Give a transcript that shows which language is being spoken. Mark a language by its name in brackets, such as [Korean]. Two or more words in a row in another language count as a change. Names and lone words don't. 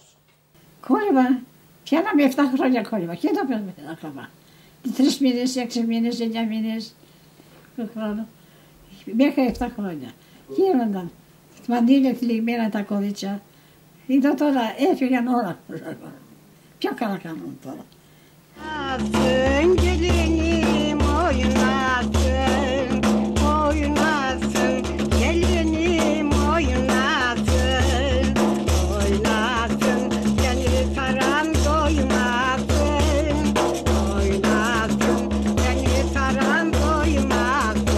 [Greek] Κόλλημα, πιάναμε 7 χρόνια κόλλημα και το παίρνουμε ακόμα. 3 μήνες, 6 μήνες, 9 μήνες του χρόνου. Μέχρι 7 χρόνια. Γίνονταν μαντήλια τυλιγμένα τα κορίτσια. Είδα τώρα έφυγαν όλα. Πιο καλά κάνουν τώρα. [Turkish] Oynasın gelinim oynasın, oynasın gelinim oynasın, oynasın gönlü saran doymasın, oynasın gönlü saran doymasın.